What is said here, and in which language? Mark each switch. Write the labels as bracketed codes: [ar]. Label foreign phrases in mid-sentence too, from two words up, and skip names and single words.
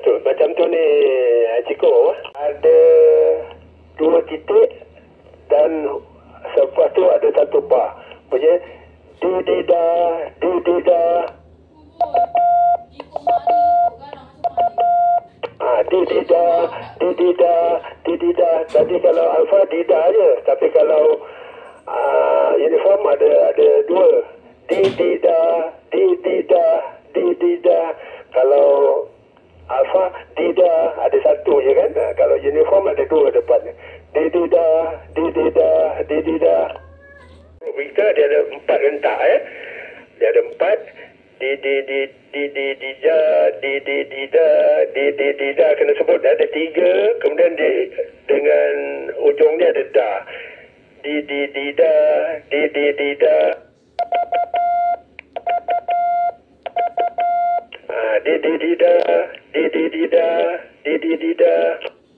[ms] macam tu ni, Ciko. Ada 2 titik dan selepas tu ada 1 bar. Maksudnya di-di-da, di-di-da. Di-di-da, di-di-da, di-di-da. Tadi kalau alfa di-da je. Tapi kalau uniform ada 2. Di-di-da, di-di-da, di-di-da. Kalau alfa di-da ada 1 je kan. Kalau uniform ada 2 depan. Di-di-da, di-di-da, di-di-da. Victor dia ada 4 rentak ya. Dia ada 4. Di-di-di-di-di-di-da, di-di-di-da, di-di-di-da. Kena sebut ada 3. Kemudian dengan ujung dia ada da. Di-di-di-da, di-di-di-da. Di-di-di-da, di-di-di-da, di-di-di-da.